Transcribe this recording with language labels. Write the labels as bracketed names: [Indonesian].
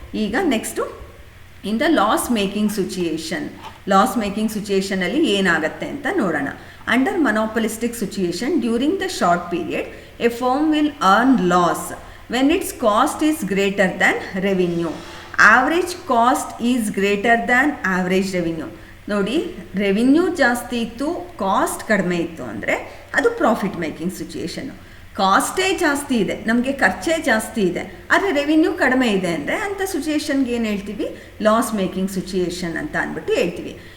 [English] ಈಗ next in the loss making situation. [Kannada] Loss making ಸಿಚುಯೇಷನಲ್ಲಿ ಏನಾಗುತ್ತೆ ಅಂತ ನೋಡೋಣ. [English] Under monopolistic situation during the short period a firm will earn loss when its cost is greater than revenue. Average cost is greater than average revenue. [Kannada] ನೋಡಿ, revenue ಜಾಸ್ತಿ ಇತ್ತು, cost ಕಡಿಮೆ ಇತ್ತು ಅಂದರೆ ಅದು ಪ್ರಾಫಿಟ್ ಮೇಕಿಂಗ್ ಸಿಚುಯೇಷನ್ನು. ಕಾಸ್ಟೇ ಜಾಸ್ತಿ ಇದೆ, ನಮಗೆ ಖರ್ಚೇ ಜಾಸ್ತಿ ಇದೆ, ಆದರೆ ರೆವಿನ್ಯೂ ಕಡಿಮೆ ಇದೆ ಅಂದರೆ ಅಂಥ ಸಿಚುಯೇಷನ್ಗೆ ಏನು ಹೇಳ್ತೀವಿ ಲಾಸ್ ಮೇಕಿಂಗ್ ಸಿಚುಯೇಷನ್ ಅಂತ ಅಂದ್ಬಿಟ್ಟು ಹೇಳ್ತೀವಿ.